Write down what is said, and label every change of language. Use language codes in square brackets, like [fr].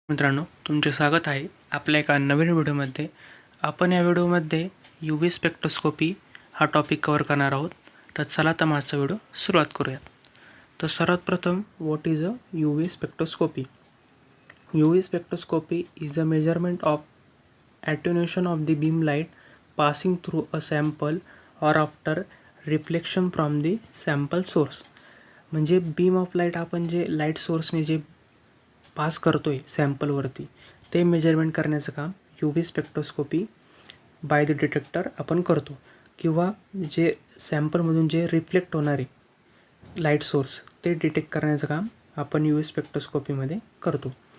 [mr] मित्रांनो, तुमचे स्वागत आहे आपल्या एका नवीन व्हिडिओमध्ये. आपण या व्हिडिओमध्ये यू व्ही स्पेक्ट्रोस्कोपी हा टॉपिक कव्हर करणार आहोत. तर चला तर माझा व्हिडिओ सुरुवात करूयात. तर सर्वात प्रथम, [en] What is a U V spectroscopy? U V spectroscopy is a measurement of attenuation of the beam light passing through a sample or after reflection from the sample source. [mr] म्हणजे बीम ऑफ लाईट आपण जे light सोर्सने जे pass करतोय सॅम्पलवरती ते measurement करण्याचं काम U V spectroscopy [en] by the detector [mr] आपण करतो, किंवा जे सॅम्पलमधून जे रिफ्लेक्ट होणारे लाईट सोर्स ते डिटेक्ट करण्याचं काम आपण यू व्ही स्पेक्ट्रोस्कोपीमध्ये करतो.